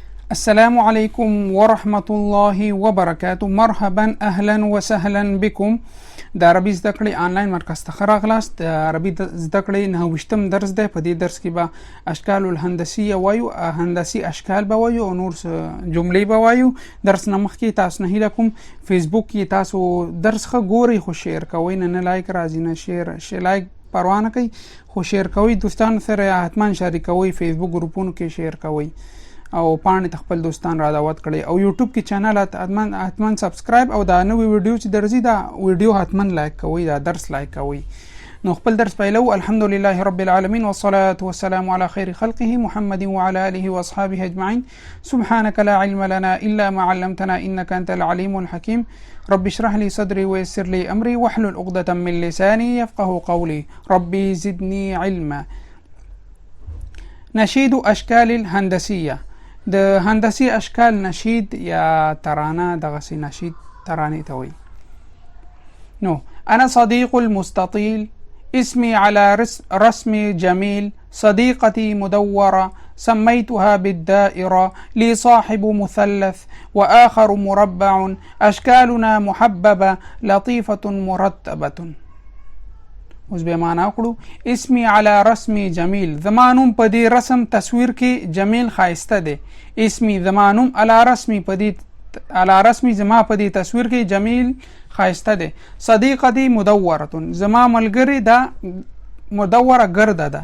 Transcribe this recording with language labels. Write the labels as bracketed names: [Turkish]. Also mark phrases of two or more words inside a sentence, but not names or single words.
[Arabic] السلام عليكم ورحمة الله وبركاته. مرحبا اهلا وسهلا بكم. [Pashto] د عربي زده کړې آنلاین مرکز ته راغلاست. د عربي زده کړې 9 درس دی. په دې درس کې به [Arabic] اشکال الهندسیه [Pashto] وایو، هندسي اشکال به وایو او نور جملې به وایو. درس نه مخکې تاسو نه هیله کوم فیسبوک کې تاسو درس ښه ګورئ خو شیر کوئ، نه لایک راځي نه شیر لایک پروا نه کوي خو شیر کوئ، دوستانو سره حتما شریکوئ، فیسبوک ګروپونو کې شیر کوئ او پاڼې خپل دوستان را دعوت کړئ او یوټیوب کې چینل حتما سبسکرایب او دا نوې ویډیو چې درځي دا ویډیو حتما لایک کوئ، دا درس لایک کوئ. نو خپل درس پیلو. [Arabic] الحمدلله رب العالمین والصلاة والسلام على خير خلقه محمد وعلى آله واصحابه اجمعين. سبحانك لا علم لنا الا ما علمتنا انك انت العليم الحكيم. رب اشرح لي صدري ويسر لي امري واحلل عقدة من لساني يفقه قولي. ربي زدني علما. نشيد اشكال الهندسيه. [Pashto] د هندسي اشکال نشید یا ترانه، دغه نشید ترانه ته وایي. [Arabic] نو انا صديق المستطيل، اسمي على رسم جميل، صديقتي مدورة سميتها بالدائرة، لي صاحب مثلث وآخر مربع، أشكالنا محببة لطيفة مرتبة. [Pashto] اوس به معنا وکړو. [Arabic] اسمي على رسم جمیل، [Pashto] زمانوم په دې رسم تصویر کې جمیل خایسته دی. اسمي زمانوم [Arabic] على رسم [Pashto] زما په دې تصویر کې جمیل خایسته دی. [Arabic] صدیقتي مدورة، [Pashto] زما ملګری دا مدوره ګرده ده.